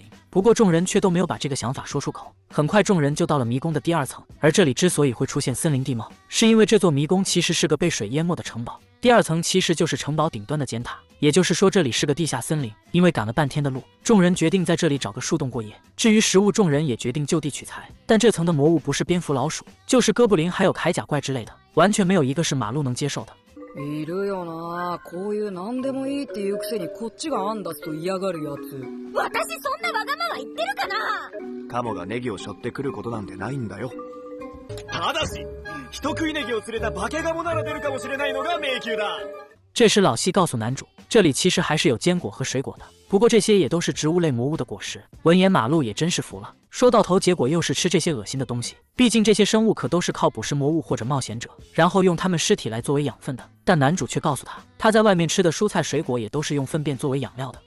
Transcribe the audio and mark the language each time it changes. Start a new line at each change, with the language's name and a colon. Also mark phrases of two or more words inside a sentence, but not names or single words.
Chinese: 不过众人却都没有把这个想法说出口。很快众人就到了迷宫的第2层，而这里之所以会出现森林地貌，是因为这座迷宫其实是个被水淹没的城堡。第2层其实就是城堡顶端的尖塔，也就是说这里是个地下森林。因为赶了半天的路，众人决定在这里找个树洞过夜。至于食物，众人也决定就地取材，但这层的魔物不是蝙蝠、老鼠，就是哥布林还有铠甲怪之类的，完全没有一个是马路能接受的。
Japanese: いるよな、こういう何でもいいっていうくせにこっちが案出すと嫌がるやつ。私そんなわがまま言ってるかな。カモがネギを背負ってくることなんてないんだよ。ただし人食いネギを連れた化けガモなら出るかもしれないのが迷宮だ。
Chinese: 这时老西告诉男主，这里其实还是有坚果和水果的，不过这些也都是植物类魔物的果实。闻言马路也真是服了，说到头结果又是吃这些恶心的东西。毕竟这些生物可都是靠捕食魔物或者冒险者，然后用他们尸体来作为养分的。但男主却告诉他，他在外面吃的蔬菜水果也都是用粪便作为养料的。